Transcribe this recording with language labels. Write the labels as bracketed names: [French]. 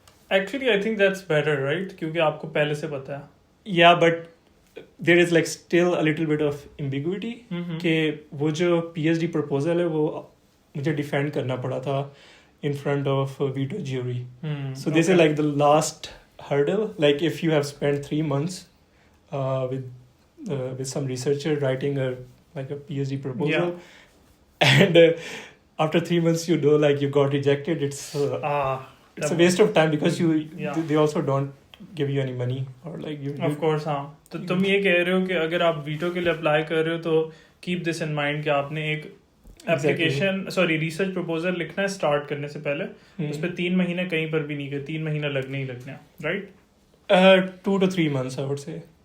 [English] actually I think that's better right, [Urdu] کیونکہ آپ کو پہلے سے پتہ ہے. [English] یا but there is like still a little bit of ambiguity [Urdu] کہ وہ جو PhD پرپوزل ہے وہ مجھے ڈیفینڈ کرنا پڑا تھا [English] In front of the jury. So this is like the last hurdle. Like if you have spend 3 months with some researcher writing like a PhD proposal, and after 3 months you know like you got rejected, it's a waste of time because they also don't give you any money or like you of course. [Urdu] ہاں تو تم یہ کہہ رہے ہو کہ اگر آپ veto کے لیے اپلائی کر رہے ہو تو [English] keep this in mind [Urdu] کہ آپ نے ایک اپلیکیشن ریسرچ پروپوزل لکھنا ہے اسٹارٹ کرنے سے پہلے. اس پہ 3 مہینے کہیں پر بھی نہیں گئے, 3 مہینے لگنے ہی لگنے, right? [English] 2 to 3 months I would say